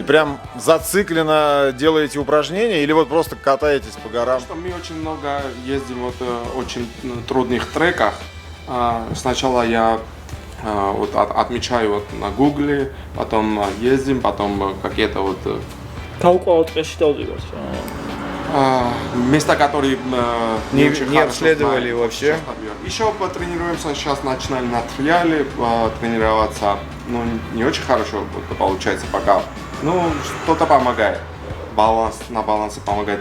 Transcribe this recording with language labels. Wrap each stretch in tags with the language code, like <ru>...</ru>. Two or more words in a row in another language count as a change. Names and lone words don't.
<ru>прям зацикленно делаете упражнения или вот просто катаетесь по горам? Что мы очень много ездим вот очень трудных треках. Сначала я вот отмечаю вот на гугле, потом ездим, потом какие-то вот</ru> <ka>გაუყავოთ ტყეში დავდივართ.</ka> <ru>места, которые Не- очень не хорошо обследовали знаем. вообще? Сейчас побьем. Еще потренируемся, сейчас начинали на триале тренироваться. Ну, не очень хорошо вот получается пока. Ну, что-то помогает. На балансе помогает.</ru>